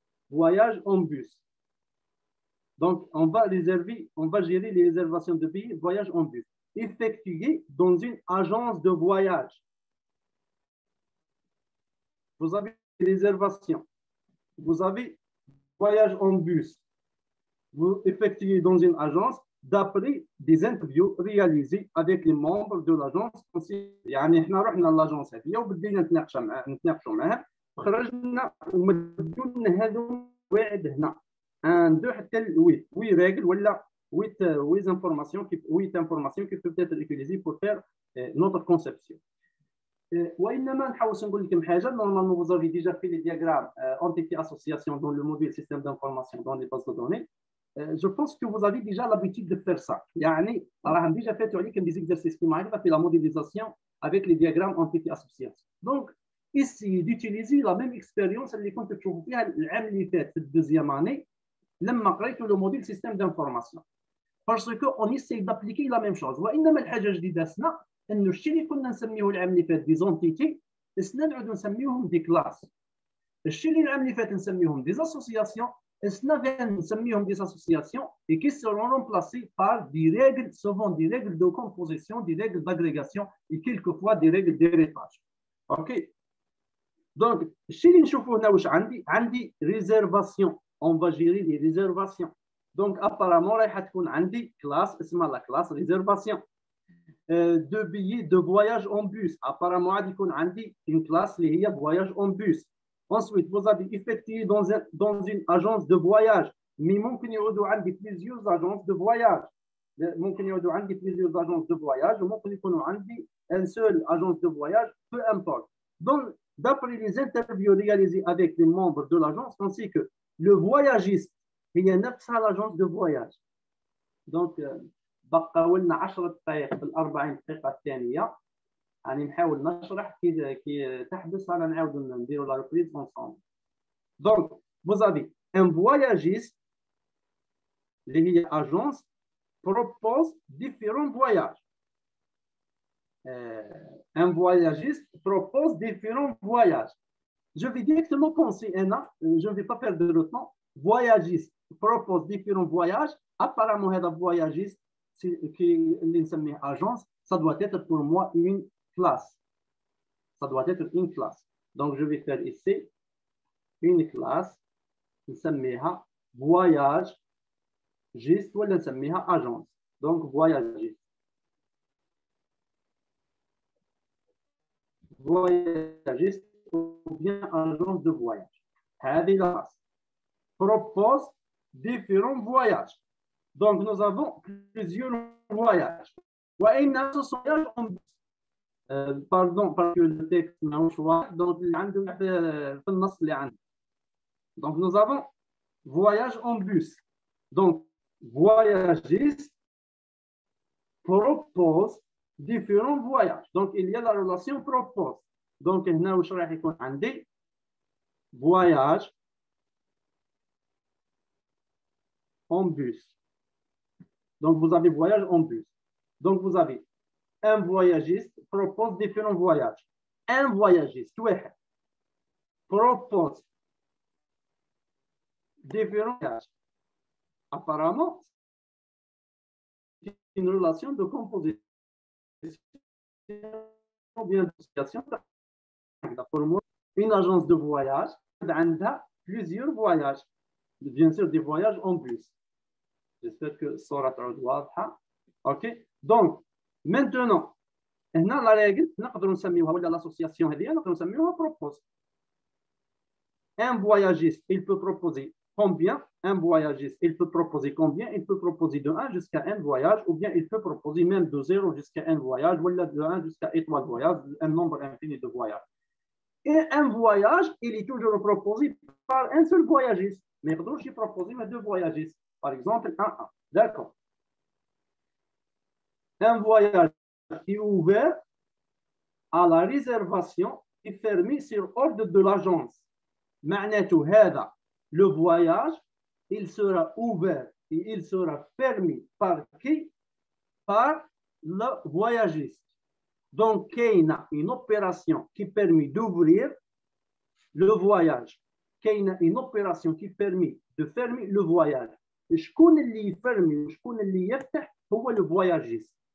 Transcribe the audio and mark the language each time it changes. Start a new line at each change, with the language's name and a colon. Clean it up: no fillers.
French: Voyage en bus. Donc, on va gérer les réservations de billets de voyage en bus effectuées dans une agence de voyage. Vous avez des réservations. Vous avez voyage en bus. Vous effectuez dans une agence d'après des interviews réalisées avec les membres de l'agence.
Arabic: يعني احنا رحنا
French: l'agence
Arabic: هذه وبدينا نتناقشوا معها وخرجنا ومدوا لنا هذو واحد هنا عنده حتى الويت وي ريغل ولا ويت انفورماسيون
French: qui peuvent être utilisées pour faire notre conception.
Arabic: وانما نحاول نقول لكم حاجه
French: normalement vous avez déjà fait les diagrammes entité association dans le module système d'information dans les bases de données. Je pense que vous avez déjà l'habitude de faire ça.
Arabic: يعني راهم
French: déjà fait
Arabic: عليكم
French: des exercices qui m'arrivent à faire la modélisation avec les diagrammes entité association. Donc essayez d'utiliser la même expérience
Arabic: اللي كنت تشوفوا فيها العام اللي فات في الدوزيام اني لما قريتوا
French: le module système d'information. Parce qu'on essaye d'appliquer la même chose.
Arabic: وانما الحاجه الجديده سنا انه الشيء اللي كنا نسميه العام اللي فات دي زونتيتي سنا نعاودوا نسميوهم دي كلاس. الشيء اللي العام اللي فات نسميهم دي اسوسياسيون
French: سنا نسميهم دي اسوسياسيون et qui seront remplacés par des règles, souvent des règles de composition, des règles d'agrégation et quelquefois des règles d'héritage. OK. Donc
Arabic: الشيء اللي نشوفوه هنا واش عندي réservation.
French: On va gérer les réservations. Donc apparemment
Arabic: رايحه تكون عندي
French: classe
Arabic: اسمها
French: la classe réservation. De billets de voyage en bus. Apparemment,
Arabic: غادي يكون عندي
French: une classe
Arabic: اللي هي
French: voyage en bus. Ensuite, vous avez effectué dans une agence de voyage. Mais
Arabic: ممكن يعودوا عندي
French: plusieurs agences de voyage. ممكن يعودوا عندي plusieurs agences de voyage
Arabic: وممكن يكونوا عندي
French: une seule agence de voyage, peu importe. Donc, d'après les interviews réalisées avec les membres de l'agence, on sait que le voyagiste
Arabic: هي نفسها
French: l'agence de voyage. Donc,
Arabic: بقى ولنا 10 دقائق في ال40 دقيقة الثانية. يعني نحاول نشرح كي تحدث على نعاودوا نديروا لا ريبريز
French: ensemble. Donc, vous avez un voyagiste
Arabic: اللي هي
French: agence propose différents voyages. Un voyagiste propose différents voyages. Je vais directement penser, je ne vais pas perdre de temps. Voyagiste propose différents voyages. Apparemment,
Arabic: هذا
French: voyagiste
Arabic: اللي نسميه
French: agence, ça doit être pour moi une classe. Ça doit être une classe. Donc, je vais faire ici une classe.
Arabic: نسميها
French: voyage juste
Arabic: ولا نسميها agence.
French: Donc, voyagiste. Voyagiste ou bien agence de voyage.
Arabic: هذه
French: la classe. Propose différents voyages. Donc, nous avons plusieurs voyages.
Arabic: وإن
French: ce sont en bus. Pardon, parce que le texte
Arabic: ماهوش واضح.
French: Donc,
Arabic: في النص اللي عندي.
French: Donc, nous avons voyage en bus. Donc, voyagiste propose différents voyages. Donc, il y a la relation propose. Donc,
Arabic: هنا واش راح يكون عندي
French: voyage en bus. Donc, vous avez voyage en bus. Donc, vous avez un voyagiste propose différents voyages. Un voyagiste propose différents voyages. Apparemment, c'est une relation de composition ou bien d'association. Pour moi, une agence de voyage a plusieurs voyages. Bien sûr, des voyages en bus. J'espère que ça sera
Arabic: واضحة.
French: OK. Donc, maintenant,
Arabic: هنا
French: la règle
Arabic: نقدروا نسميوها ولا
French: l'association
Arabic: هذه نقدروا نسميوها
French: propose. Un voyagiste, il peut proposer combien? Un voyagiste, il peut proposer combien? Il peut proposer de 1 jusqu'à un voyage, ou bien il peut proposer même de 0 jusqu'à un voyage, ou de 1 jusqu'à 3 voyages, un nombre infini de voyages. Et un voyage, il est toujours proposé par un seul voyagiste. Mais il peut proposer deux voyagistes. Par exemple, 1-1. D'accord. Un voyage qui est ouvert à la réservation est fermé sur ordre de l'agence.
Arabic: معناته هذا
French: le voyage, il sera ouvert et il sera fermé par qui? Par le voyagiste. Donc, il y a une opération qui permet d'ouvrir le voyage. Il y a une opération qui permet de fermer le voyage.
Arabic: شكون اللي يفرمي وشكون اللي يفتح هو
French: le voyagiste.